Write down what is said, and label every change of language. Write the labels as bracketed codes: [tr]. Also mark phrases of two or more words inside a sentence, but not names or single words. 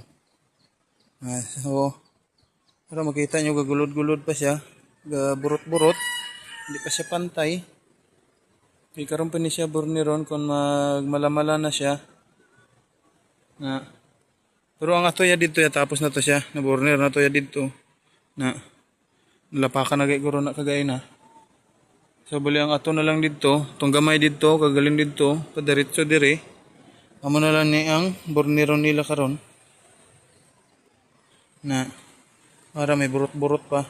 [hil] So para makita nyo gagulod-gulod pa siya. Gaburot-burot. Hindi pa siya pantay. Kay karon pa ni siya burneron kung magmalamala na siya. Pero ang ato ya dito ya tapos na to siya. Na burner na to ya dito. Lapakan na guro na kagay na. So bali ang ato na lang dito, tong gamay dito, kagaling dito, padiretso dire. Amo na lang ni ang burneron nila karon. Para may burot-burot pa.